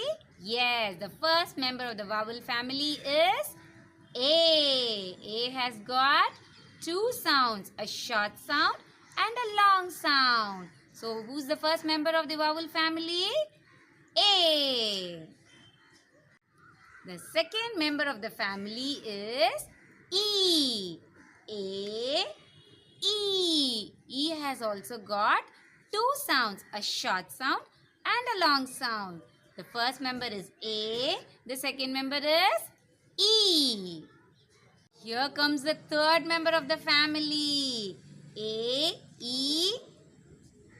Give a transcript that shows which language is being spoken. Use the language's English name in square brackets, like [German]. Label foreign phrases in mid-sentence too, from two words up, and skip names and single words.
[English] Yes, the first member of the vowel family is A. A has got two sounds, a short sound and a long sound. So, who's the first member of the vowel family? A. The second member of the family is E. A. E. E has also got two sounds, a short sound and a long sound. The first member is A, the second member is E. Here comes the third member of the family, A, E, I.